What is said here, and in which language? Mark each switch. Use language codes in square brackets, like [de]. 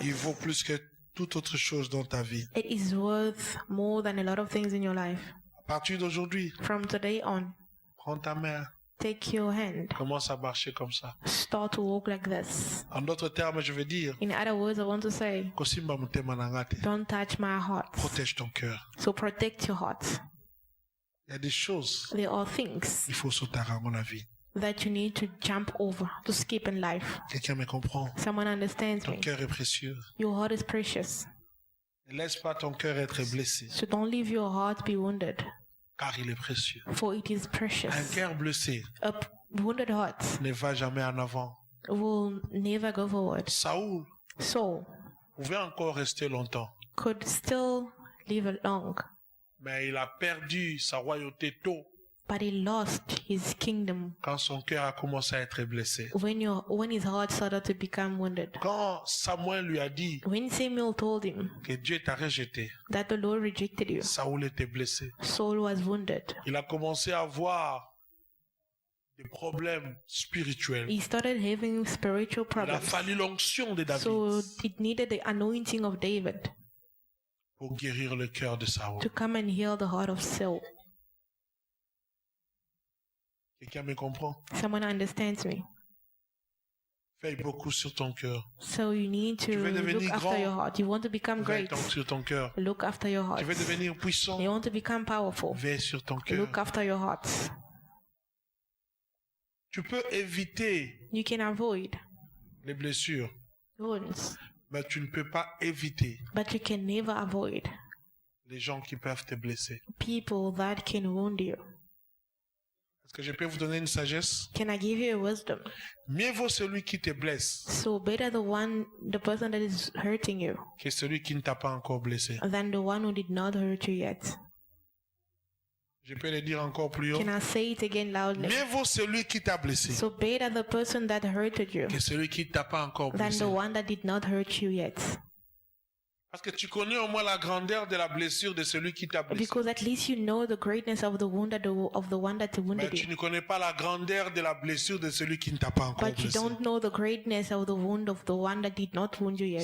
[fr] Il vaut plus que toute autre chose dans ta vie. [en] It is worth more than a lot of things in your life. [fr] À partir d'aujourd'hui, [en] From today on, [fr] prends ta main, [en] take your hand. [fr] commence à marcher comme ça. [en] Start to walk like this. [fr] En d'autres termes, je veux dire, [en] In other words, I want to say, [ln] Kosimba mutema nangate. [en] don't touch my heart. [fr] Protège ton cœur. [en] So protect your heart. [fr] Il y a des choses, [en] There are things [fr] il faut sauter à mon avis. [en] that you need to jump over, to skip in life. [fr] Quelqu'un me comprend. [en] Someone understands [fr] Ton [en] me. [fr] cœur est précieux. [en] Your heart is precious. [fr] Ne laisse pas ton cœur être blessé, [en] So don't leave your heart be wounded, [fr] car il est précieux. [en] for it is [fr] Un [en] precious. [fr] cœur blessé [en] A wounded heart [fr] ne va jamais en avant. [en] will never go forward. [fr] Saoul [en] Saul [fr] pouvait encore rester longtemps, [en] could still live long, [fr] mais il a perdu sa royauté tôt [en] but he lost his kingdom [fr] quand son cœur a commencé à être blessé. [en] when his heart started to become wounded. [fr] Quand Samuel lui a dit [en] When Samuel told him [fr] que Dieu t'a rejeté, [en] that the Lord rejected you, [fr] Saoul était blessé. [en] Saul was wounded. [fr] Il a commencé à avoir des problèmes spirituels. [en] He started having spiritual [fr] Il a [en] problems. [fr] fallu l'onction de David [en] So it needed the anointing of David [fr] pour guérir le cœur de Saoul. [en] to come and heal the heart of Saul. [fr] Quelqu'un me comprend? [en] Someone understands me. [fr] Veille beaucoup sur ton cœur. [en] So you need to [fr] Tu veux devenir [en] look after [fr] grand. [en] your heart. You want to become [fr] Veille [en] great. [fr] sur ton cœur. [en] Look after your heart. [fr] Tu veux devenir puissant. [en] You want to become powerful. [fr] Veille sur ton cœur. [en] Look after your heart. [fr] Tu peux éviter [en] You can avoid [fr] les blessures, [en] wounds, [fr] mais tu ne peux pas éviter [en] but you can never avoid [fr] les gens qui peuvent te blesser. [en] people that can wound you. [fr] Est-ce que je peux vous donner une sagesse? [en] Can I give you a wisdom? [fr] Mieux vaut celui qui te blesse [en] So better the person that is hurting you [fr] que celui qui ne t'a pas encore blessé. [en] than the one who did not hurt you yet. [fr] Je peux le dire encore plus haut. [en] Can I say it again loudly? [fr] Mieux vaut celui qui t'a blessé [en] So better the person that hurted you [fr] que celui qui ne t'a pas encore [en] than [fr] blessé. [en] the one that did not hurt you yet. [fr] Parce que tu connais au moins la grandeur de la blessure de celui qui t'a blessé. [en] Because at least you know the greatness of the wound of the one that [fr] Mais [en] wounded [fr] tu [en] you. [fr] ne connais pas la grandeur de la blessure de celui qui ne t'a pas encore [en] But you [fr] blessé. [en] don't know the greatness of the wound of the one that did not wound you yet.